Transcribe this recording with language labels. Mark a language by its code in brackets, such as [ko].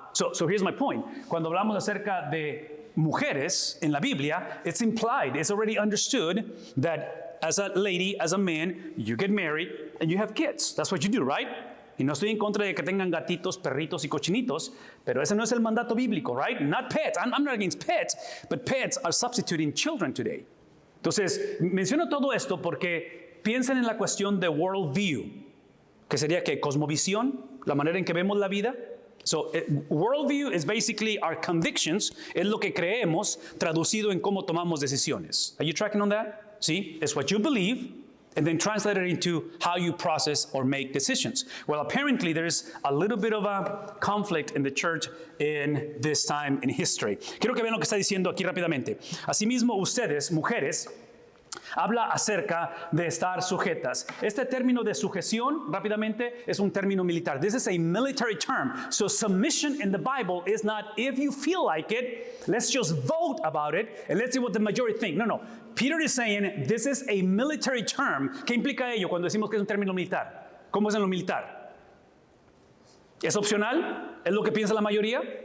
[en] So here's my point. [es] Cuando hablamos acerca de mujeres en la Biblia, [en] it's implied, it's already understood that as a lady, as a man, you get married and you have kids. That's what you do, right? [es] Y no estoy en contra de que tengan gatitos, perritos y cochinitos, pero ese no es el mandato bíblico, [en] right? Not pets. I'm not against pets, but pets are substituting children today. [es] Entonces, menciono todo esto porque piensen en la cuestión de worldview, que sería que cosmovisión, la manera en que vemos la vida. [en] So, worldview is basically our convictions, [es] es lo que creemos traducido en cómo tomamos decisiones. [en] Are you tracking on that? Sí, it's what you believe, and then translate it into how you process or make decisions. Well, apparently there's a little bit of a conflict in the church in this time in history. [es] Quiero que vean lo que está diciendo aquí rápidamente. Asimismo, ustedes, mujeres, habla acerca de estar sujetas. Este término de sujeción, rápidamente, es un término militar. [en] This is a military term. So submission in the Bible is not if you feel like it, let's just vote about it and let's see what the majority think. No. Peter is saying this is a military term. [es] ¿Qué implica ello cuando decimos que es un término militar? ¿Cómo es en lo militar? ¿Es opcional? ¿Es lo que piensa la mayoría?